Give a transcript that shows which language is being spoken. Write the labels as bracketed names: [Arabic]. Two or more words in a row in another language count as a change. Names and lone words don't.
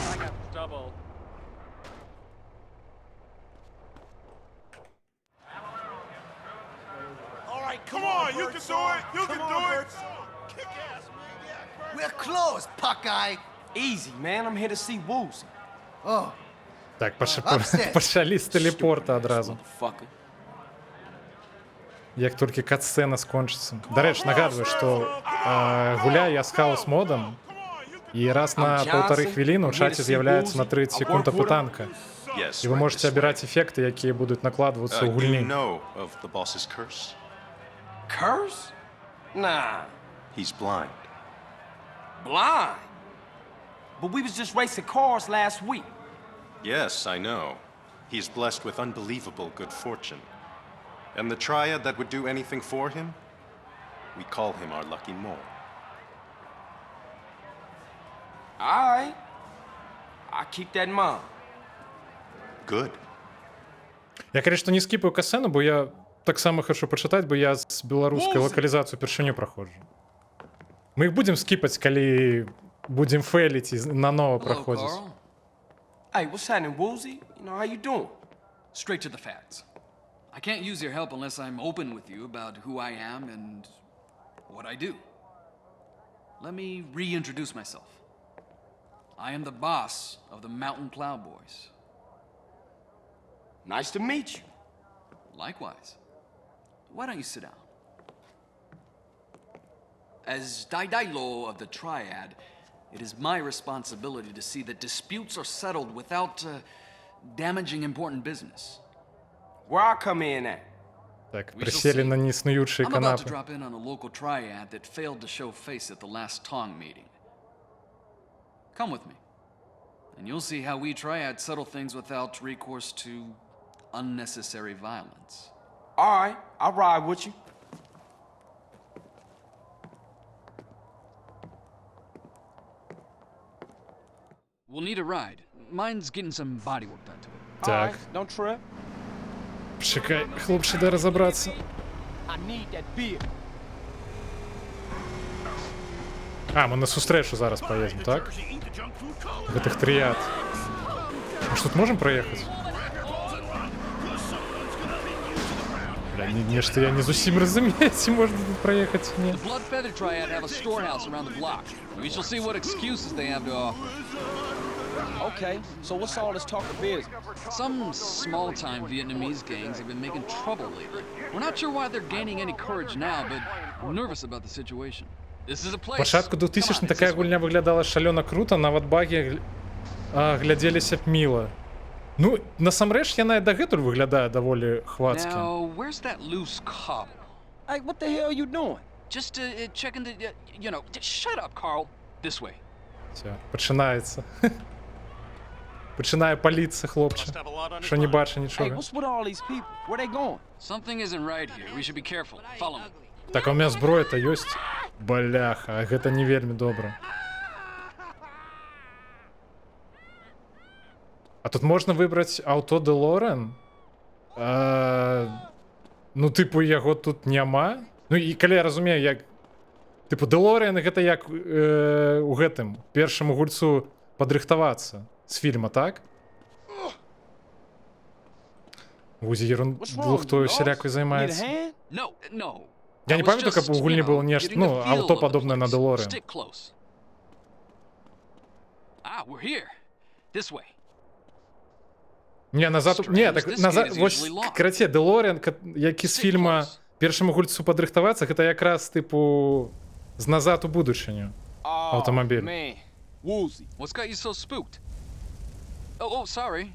[English] All right, come on, you can do it. You can do it. Kick ass, man. We're closed, Puckeye. Easy, man. I'm here to see Woozy. Oh, [Belarusian] Так, [English] upstairs. [Belarusian] пачалі з тэлепорта адразу. [English] Motherfucker. [Belarusian] Як толькі кат-сцена скончыцца. Дарэчы, нагадваю, што гуляю я з хаос-модам, і раз на паўтары хвіліны ў чаце з'яўляецца на 30 секунд апытанка. [English] Yes, [Belarusian] І вы [English] right [Russian] можете [English] this way. [Belarusian] абіраць эфекты, якія будуць накладвацца ў [English] You [Belarusian] гульні. [English] know of the boss's curse? Curse? Nah. He's blind. Blind. But we was just racing cars last week. Yes, I know. He's blessed with unbelievable good fortune. And the triad that would do anything for him? We call him our lucky mole. Alright. I keep that in mind. Good. [Belarusian] Я, конечно, не скіпаю касцену, бо я таксама хочу пачытаць, бо я з беларускай лакалізацыю упершыню праходжу. Мы іх будзем скіпаць, калі будзем фейліць і нанова [English] Hello, [Belarusian] праходзіць. [English] Carl. Hey, what's happening, Woozy? You know, how you doing? Straight to the facts. I can't use your help unless I'm open with you about who I am and what I do. Let me reintroduce myself. I am the boss of the Mountain Plowboys. Nice to meet you. Likewise. Why don't you sit down? As Daidai-lo of the Triad, it is my responsibility to see that disputes are settled without damaging important business. Where I come in at? [Belarusian] Так, [English] We shall [Russian] присели [English] see. [Russian] на неснуючие [English] I'm about to [Belarusian] канапы. [English] drop in on a local triad that failed to show face at the last Tong meeting. Come with me, and you'll see how we triad settle things without recourse to unnecessary violence. All right, I'll ride with you. We'll need a ride. Mine's getting some body work done to it. All [Ukrainian] Так, [English] right, don't trip. [Ukrainian] чекай, хлопче, дай розібратися. [English] I need that beer. [Ukrainian] А, ми на зустрічу зараз поїдемо, так? [Russian] В этих тріад. [Ukrainian] Може тут можемо проїхати? Бля, не, що я не зовсім розумію, чи можна тут проїхати, чи ні. [English] The Blood Feather Triad have a storehouse around the block. We shall see what excuses they have to offer. Okay, so what's all this talk of business? Some small-time Vietnamese gangs have been making trouble lately. We're not sure why they're gaining any courage now, but we're nervous about the situation. This is a place. [Ukrainian] Початку [English] Come on, [Ukrainian] 2000 [English] it's [Belarusian] така [English] this way. [Belarusian] гульня виглядала шалено круто, нават баги глядзеліся б міла. Ну, насамрэч яна і дагэтуль выглядае даволі хвацкі. [English] Now, where's that loose cobble? Hey, what the hell you doing? Just checking the, you know, shut up, Carl. This way. [Ukrainian] Все, починається. Починає паліться, хлопче. Що не бачить [English] Hey, [Ukrainian] нічого. [English] what's with all these people? Where they going? Something isn't right here. We should be careful. Follow me. [Belarusian] Так, а [Russian] у меня [Belarusian] зброя-то ёсць. Бляха, а гэта не вельмі добра. А тут можна выбраць аўто Делорен? Ну, тыпу, яго тут няма. Ну, і калі я разумею, як... Тыпу, Делорен гэта як у гэтым, першаму гульцу падрыхтавацца з фільма, так? Вузі [English] What's wrong, [Belarusian] ерунду, хто [English] you [Belarusian] усялякой [English] lost? Need a [Belarusian] займаецца. [English] hand? No. [Belarusian] Я [English] I [Belarusian] не [English] was [Belarusian] памятаю, [English] just, [Belarusian] каб у гульні [English] you [Belarusian] было [English] know, [Belarusian] нешта, [English] getting [Belarusian] ну, [English] a feel [Belarusian] аўто [English] of the [Belarusian] падобнае на [English] place. [Belarusian] Делорен. [English] Stick close. Ah, we're here. This way. [Belarusian] Не, назад... [English] Strange, [Belarusian] Не, так [English] this [Belarusian] назад... [English] gate is [Belarusian] Вось, [English] usually locked. [Belarusian] карацей, Делорен, які з [English] Sit [Belarusian] фільма [English] close. [Belarusian] першаму гульцу падрыхтавацца, гэта якраз, тыпу, з назад у будучыню. [English] Oh, Automobile. man. Woozy. What's got you so spooked? Oh, sorry.